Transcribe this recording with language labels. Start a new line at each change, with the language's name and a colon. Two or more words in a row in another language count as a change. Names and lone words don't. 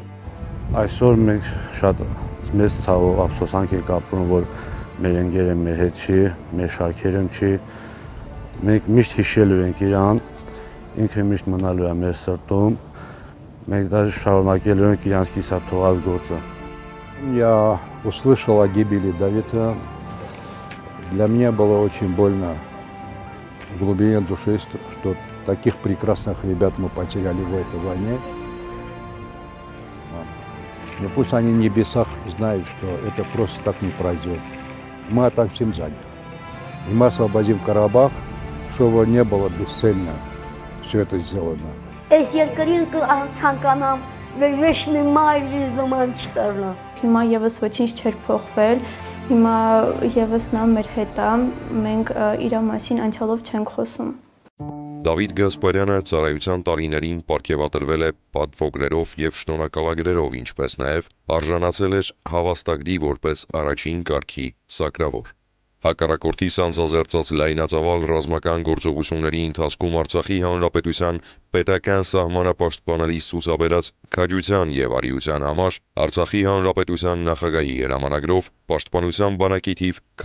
Armenian: Այսօր մենք շատ մեծ ցավով ափսոսանք ենք ապրում, որ մեր ընկերը մեր հետ չի, մեր շարքերում չի։ Մենք միշտ հիշելու ենք իրան, ինքը միշտ մնալու է մեր սրտում, մենք даже շարունակելու ենք իրանց կիսա թողած գործը։
Russian: Я услышал о гибели Давида. Для меня было очень больно в глубине души, что таких прекрасных ребят мы потеряли в этой войне. Но пусть они в небесах знают, что это просто так не пройдет. Мы отомстим за них. И мы освободим Карабах, чтобы не было бесцельно все это сделано.
Armenian: Այս երկրին ցանկանամ վերջնի մայրից նման չտարնա։ Հիմա եւս ոչինչ չէր փոխվել, հիմա եւս նա մեր հետ է, մենք իր մասին անցյալով չենք խոսում։ Դավիթ Գասպարյանը ծառայության տարիներին պարգևատրվել է պատվոգներով եւ շնորհակալագրերով, ինչպես նաեւ արժանացել էր հավաստագրի որպես առաջին կարգի սակրավոր։ Հակառակորդի սանձազերծած լայնածավալ ռազմական գործողությունների ընթացքում Արցախի հանրապետության պետական սահմանապաշտպանելիս ցուցաբերած քաջության եւ արիության համար Արցախի հանրապետության նախագահի հրամանագրով պաշտպանության բանակի թիվ